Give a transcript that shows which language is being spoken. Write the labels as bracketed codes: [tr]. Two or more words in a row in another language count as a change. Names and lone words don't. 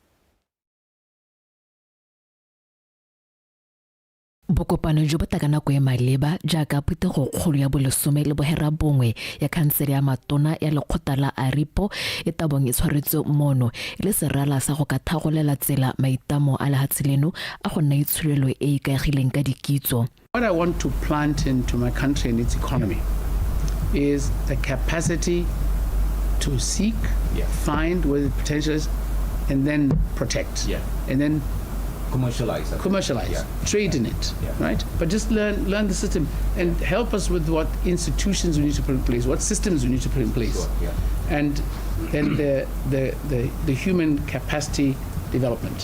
[tn] Bokopano jo botaka nako e maleba jaaka phetogo kgolo ya bolesome le bohera bongwe ya khansele ya matona ya lekgotla la Aripo e tabong e tshwaretswe mono le serala sa go ka thagolela tsela maitamo a lefatshe leno a go nna itshulelo e ikaegileng ka dikitso. [en] What I want to plant into my country and its economy is the capacity to seek, find where the potential is, and then protect, and then commercialize, trade in it, right? But just learn the system and help us with what institutions we need to put in place, what systems we need to put in place, and then the human capacity development.